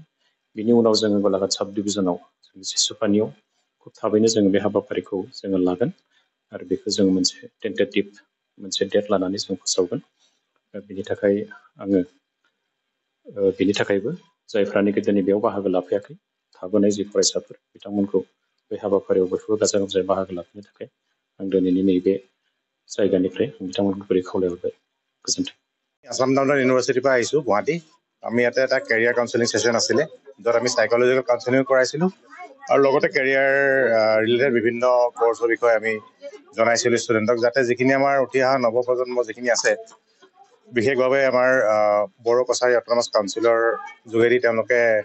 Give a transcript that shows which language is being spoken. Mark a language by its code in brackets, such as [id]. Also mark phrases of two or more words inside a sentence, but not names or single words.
[brx] बिनि उनाव जोङो गलाघाट साब डिभिजनाव सिसुपानियाव खुब थाबैनो जोङो बे हाबाफारिखौ जोङो लागोन आरो बेखौ जों मोनसे टेन्टेटिभ मोनसे डेट लानानै जों फोसावगोन बेनि थाखाय आङो बेनि थाखायबो जायफ्रानोखि दिनै बेयाव बाहागो लाफैयाखै थाबोनाय जि फरायसाफोर बिथांमोनखौ बे हाबाफारियाव बयखौबो गाजा गोमजायै बाहागो लाफैनो थाखाय आं दिनैनि नैबे जायगानिफ्राय बिथांमोनखौ गुरै खावलायहरबाय गोजोन्थों [as] आसाम डाउनटाउन इউনিভাৰ্চিটিৰ পৰা আহিছোঁ গুৱাহাটী আমি ইয়াতে এটা [en] career counselling session [as] আছিলে য'ত আমি [en] psychological counselling [as] কৰাইছিলোঁ আৰু লগতে [en] career related [as] বিভিন্ন কোৰ্ছৰ বিষয়ে আমি জনাইছিলোঁ ষ্টুডেণ্টক যাতে যিখিনি আমাৰ উঠি অহা নৱপ্ৰজন্ম যিখিনি আছে বিশেষভাৱে আমাৰ বড়ো কছাৰী অট'নমাছ কাউন্সিলৰ যোগেদি তেওঁলোকে